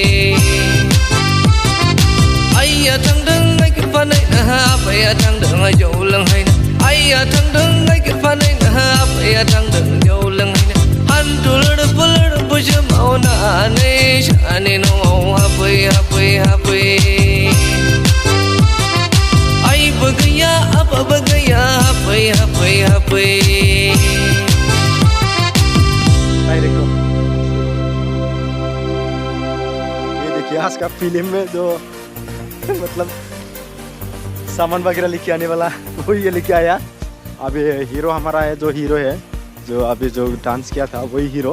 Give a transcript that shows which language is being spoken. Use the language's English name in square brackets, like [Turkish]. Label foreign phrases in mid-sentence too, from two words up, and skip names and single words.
[Bodo] आइया थांदों गाइखेर फानहैनो आफाया थांदों जौ लोंहैनो आइया थांदों गाइखेर फानहैनो आफाया थांदों जौ लोंहैनो हान्थु लोरदोब लोरदोबसो मावनानै साहानि न'आव हाबफै हाबफै हाबफै आइबो गैया आफाबो गैया हाबफै हाबफै हाबफै [Hindi] देखो ये देखिए आज का फिल्म में जो मतलब सामान वगैरह लेके आने वाला वो ये लेके आया। अभी हीरो हमारा है, जो हीरो है जो अभी जो डांस किया था वही हीरो।